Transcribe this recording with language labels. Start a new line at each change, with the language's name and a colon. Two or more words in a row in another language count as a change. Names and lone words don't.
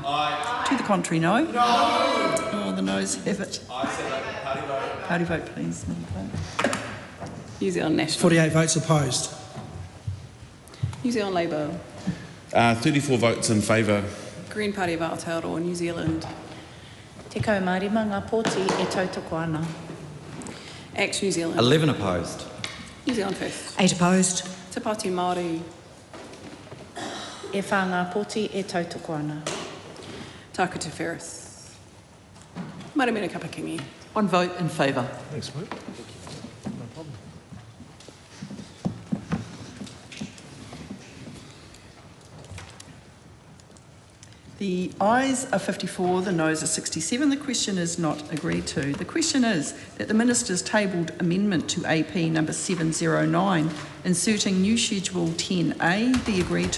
English: Aye. To the contrary, no. No. Oh, the noes have it. Ayes have it. Party vote. Party vote, please. New Zealand National. 48 votes opposed. New Zealand Labour. 34 votes in favour. Green Party of Aotearoa, New Zealand.
Māori: Te kaumārima ngā pōti e tautoko ana.
English: Act New Zealand. 11 opposed. New Zealand First. 8 opposed. Te Pāti Māori.
Māori: E whā ngā pōti e tautoko ana.
English: Tākuta Ferris. Maramena Kapakingi. One vote in favour. Thanks, mate. No problem. The ayes are 54, the noes are 67. The question is not agreed to. The question is that the Minister's tabled amendment to AP number 709, inserting new Schedule 10A, be agreed to.